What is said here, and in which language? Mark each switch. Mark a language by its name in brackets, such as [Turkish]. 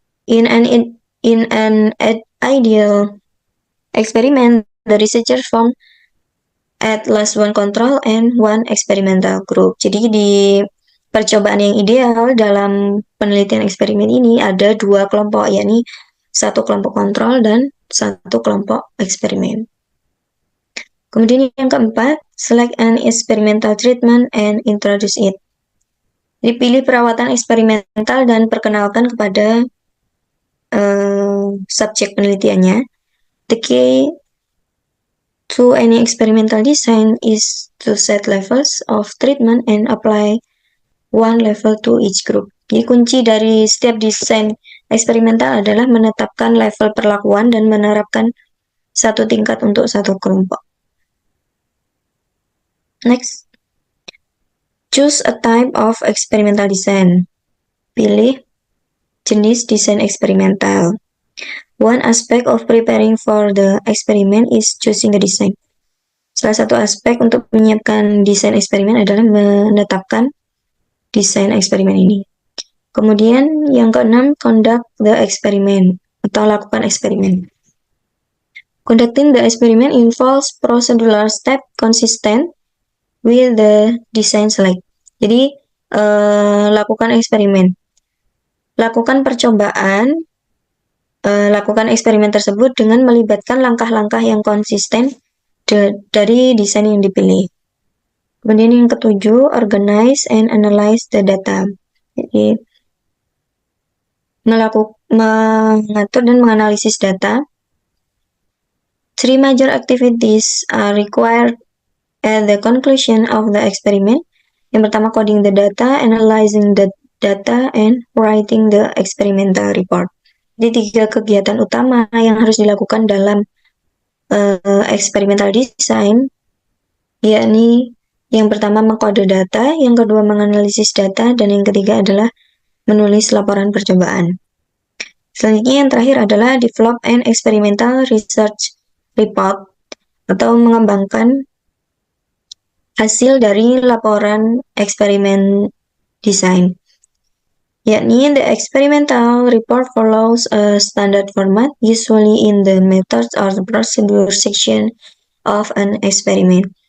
[English] In an ideal experiment, the researcher form at least one control and one experimental group. [Indonesian] Jadi di percobaan yang ideal dalam penelitian eksperimen ini ada dua kelompok, yakni satu kelompok kontrol dan satu kelompok eksperimen. Kemudian yang keempat, [English] select an experimental treatment and introduce it. [Indonesian] Dipilih perawatan eksperimental dan perkenalkan kepada subjek penelitiannya. [English] The key to any experimental design is to set levels of treatment and apply one level to each group. [Indonesian] Jadi kunci dari setiap desain eksperimental adalah menetapkan level perlakuan dan menerapkan satu tingkat untuk satu kelompok. [English] Next, choose a type of experimental design. [Indonesian] Pilih jenis desain eksperimental. [English] One aspect of preparing for the experiment is choosing the design. [Indonesian] Salah satu aspek untuk menyiapkan desain eksperimen adalah menetapkan desain eksperimen ini. Kemudian yang keenam, [English] conduct the experiment [Indonesian] atau lakukan eksperimen. [English] Conducting the experiment involves procedural step consistent with the design select. [Indonesian] Jadi, lakukan eksperimen. Lakukan percobaan, lakukan eksperimen tersebut dengan melibatkan langkah-langkah yang konsisten dari desain yang dipilih. Kemudian yang ketujuh, [English] organize and analyze the data. [Indonesian] Jadi, mengatur dan menganalisis data. [English] 3 major activities are required at the conclusion of the experiment. [Indonesian] Yang pertama, [English] coding the data, analyzing the data, and writing the experimental report. [Indonesian] Jadi 3 kegiatan utama yang harus dilakukan dalam experimental design, yakni yang pertama mengkode data, yang kedua menganalisis data, dan yang ketiga adalah menulis laporan percobaan. Selanjutnya yang terakhir adalah [English] develop an experimental research report [Indonesian] atau mengembangkan hasil dari laporan eksperimen desain. [English] Yakni the experimental report follows a standard format, usually in the methods or the procedure section of an experiment.